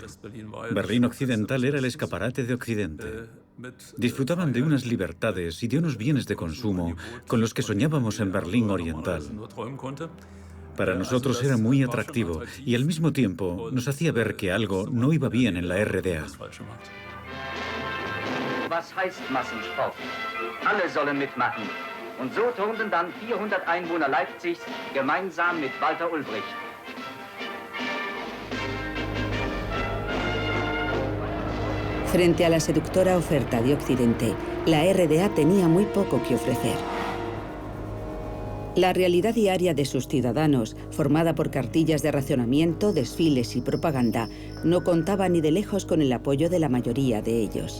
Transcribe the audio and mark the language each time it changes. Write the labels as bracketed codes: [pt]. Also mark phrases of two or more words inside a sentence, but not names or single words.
[es] Berlín Occidental era el escaparate de Occidente. Disfrutaban de unas libertades y de unos bienes de consumo con los que soñábamos en Berlín Oriental. Para nosotros era muy atractivo y al mismo tiempo nos hacía ver que algo no iba bien en la RDA. [de] Was heißt Massensport? Alle sollen mitmachen. Und so turnten dann 400 Einwohner Leipzigs gemeinsam mit Walter Ulbricht. [es] Frente a la seductora oferta de Occidente, la RDA tenía muy poco que ofrecer. La realidad diaria de sus ciudadanos, formada por cartillas de racionamiento, desfiles y propaganda, no contaba ni de lejos con el apoyo de la mayoría de ellos.